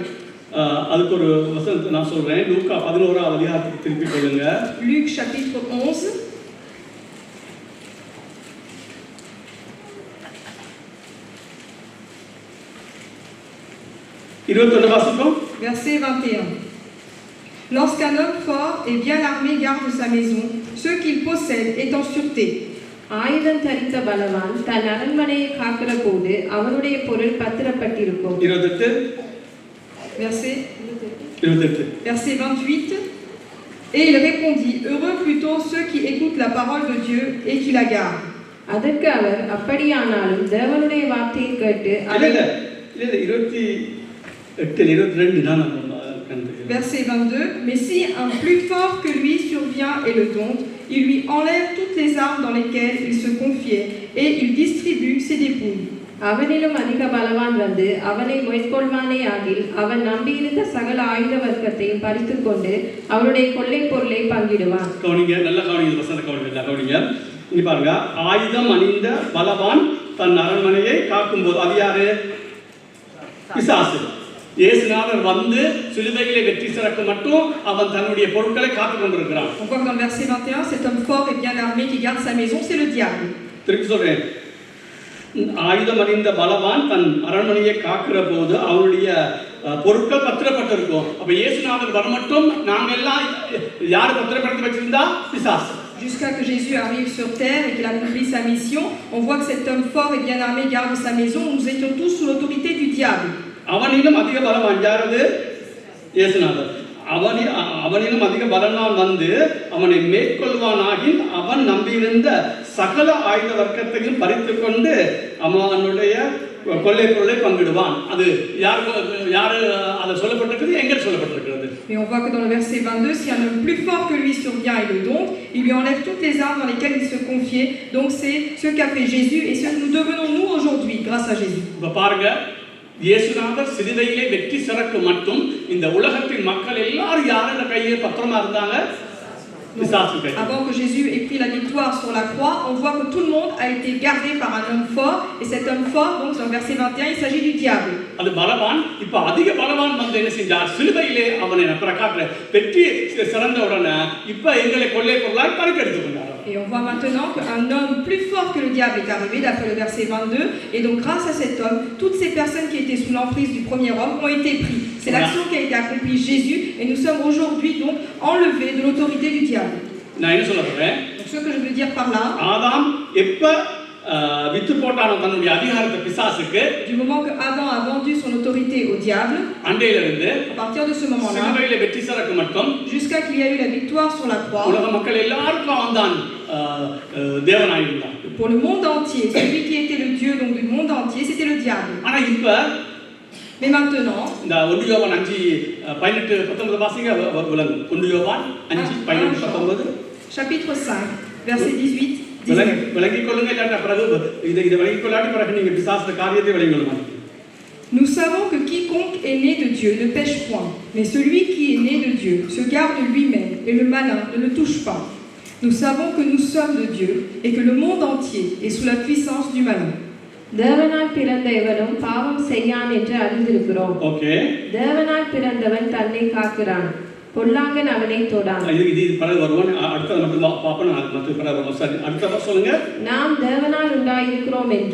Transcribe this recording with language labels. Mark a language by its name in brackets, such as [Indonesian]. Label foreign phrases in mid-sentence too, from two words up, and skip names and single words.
[Tamil] அதுக்கு ஒரு வசனத்தை நான் சொல்றேன். லூக்கா 11ஆம் அதிகாரத்துக்கு திருப்பி கொள்ளுங்க. [French] Luc chapitre 11. Verset 21. Lorsqu'un homme fort et bien armé garde sa maison, ce qu'il possède est en sûreté. [Tamil] ஆயுதம் தரித்த பலவான் தன் அரண்மனையை காக்கிற போது அவனுடைய பொருள் பத்திரப்பட்டிருக்கும். 28. [French] Verset 28. Et il répondit, heureux plutôt ceux qui écoutent la parole de Dieu et qui la gardent. [Tamil] அதற்கு அவர் அப்படியானாலும் தேவனுடைய வார்த்தையை கேட்டு [French] Verset 22. Mais si un plus fort que lui survient et le dompte, il lui enlève toutes les armes dans lesquelles il se confiait et il distribue ses dépouilles. [Tamil] அவனிலும் அதிக பலவான் வந்து அவனை மேற்கொள்வானே ஆகில் அவன் நம்பியிருந்த சகல ஆயுத வர்க்கத்தையும் பறித்துக் கொண்டு அவனுடைய கொள்ளை பொருளை பங்கிடுவான். கவனிங்க, நல்ல கவனிங்க, வசன கவனிங்க. இங்க பாருங்க, ஆயுதம் அணிந்த பலவான் தன் அரண்மனையை காக்கும் போது அது யாரு? பிசாசு. இயேசுநாதர் வந்து சிலுவையிலே வெற்றி சிறக்க மட்டும் அவன் தன்னுடைய பொருட்களை காத்துக் கொண்டிருக்கிறான். [French] On voit que dans le verset 21, cet homme fort et bien armé qui garde sa maison, c'est le diable. [Tamil] திருப்பி சொல்றேன், ஆயுதம் அணிந்த பலவான் தன் அரண்மனையை காக்கிற போது அவனுடைய பொருட்கள் பத்திரப்பட்டிருக்கும். அப்ப இயேசுநாதர் வர மட்டும் நாங்க எல்லாம் யாரு பத்திரப்படுத்தி வச்சிருந்தா? பிசாசு. [French] Jusqu'à que Jésus arrive sur terre et qu'il accomplisse sa mission, on voit que cet homme fort et bien armé garde sa maison. Nous étions tous sous l'autorité du diable. [Tamil] அவனிலும் அதிக பலவான் யாரது? இயேசுநாதர். அவனிலும் அதிக பலவான் வந்து அவனை மேற்கொள்வானாகி அவன் நம்பியிருந்த சகல ஆயுத வர்க்கத்தையும் பறித்துக் கொண்டு அவனுடைய கொள்ளை பொருளை பங்கிடுவான். அது யாரு அதை சொல்லப்பட்டிருக்கிறது? எங்க சொல்லப்பட்டிருக்கிறது? [French] Et on voit que dans le verset 22, si un homme plus fort que lui survient et le dompte, il lui enlève toutes les armes dans lesquelles il se confiait. Donc c'est ce qu'a fait Jésus et ce que nous devenons nous aujourd'hui grâce à Jésus. [Tamil] இப்ப பாருங்க, இயேசுநாதர் சிலுவையிலே வெற்றி சிறக்க மட்டும் இந்த உலகத்தின் மக்கள் எல்லாரும் யாரோட கையில பத்திரமா இருந்தாங்க? [French] Avant que Jésus ait pris la victoire sur la croix, on voit que tout le monde a été gardé par un homme fort. Et cet homme fort, donc dans le verset 21, il s'agit du diable. [Tamil] அது பலவான். இப்ப அதிக பலவான் வந்து என்ன செஞ்சார்? சிலுவையிலே அவனை பிரகாட்ல வெற்றி சிறந்த உடனே இப்ப எங்களை கொள்ளை பொருளாய் பறித்து எடுத்துக்கொண்டார். [French] Et on voit maintenant qu'un homme plus fort que le diable est arrivé, d'après le verset 22. Et donc grâce à cet homme, toutes ces personnes qui étaient sous l'emprise du premier homme ont été prises. C'est l'action qui a été accomplie Jésus. Et nous sommes aujourd'hui donc enlevés de l'autorité du diable. [Tamil] நான் என்ன சொல்ல போறேன்? [French] Donc, ce que je veux dire par là, [Tamil] ஆதாம் எப்ப வித்து போட்டானோ தன்னுடைய அதிகாரத்தை பிசாசுக்கு, [French] du moment que Adam a vendu son autorité au diable, [Tamil] அண்டையில இருந்து [French] à partir de ce moment-là, [Tamil] சிலுவையில வெற்றி சிறக்கு மட்டும் [French] jusqu'à qu'il y a eu la victoire sur la croix, [Tamil] உலக மக்கள் எல்லாருக்கும் அவன்தான் தேவனாய் இருந்தான். [French] pour le monde entier, celui qui était le Dieu donc du monde entier, c'était le diable. [Tamil] ஆனா இப்ப [French] Mais maintenant, [Tamil] இந்த 1 யோவான் 5:18-19 வாசிங்க விளங்கும். 1 யோவான் 5:18-19 [French] chapitre 5, verset 18, 19. [Tamil] விளங்கிக் கொள்ளுங்க. இல்லாட்ட பிறகு இதை விளங்கிக் கொள்ளாட்டி பிறகு நீங்க பிசாசு காரியத்தை விளங்கிக் கொள்ள மாட்டீங்க. [French] Nous savons que quiconque est né de Dieu ne pêche point, mais celui qui est né de Dieu se garde lui-même, et le malin ne le touche pas. Nous savons que nous sommes de Dieu, et que le monde entier est sous la puissance du malin. [Tamil] தேவனால் பிறந்த எவனும் பாவம் செய்யான் என்று அறிந்திருக்கிறோம். ஓகே. தேவனால் பிறந்தவன் தன்னை காக்கிறான், பொல்லாங்கன் அவனை தொடான். இது பிறகு வருவோம். அடுத்தது மட்டும் பாப்போம். நான் மற்ற பிறகு வருவோம். சரி, அடுத்த சொல்லுங்க. நாம் தேவனால் உண்டாயிருக்கிறோம் என்று.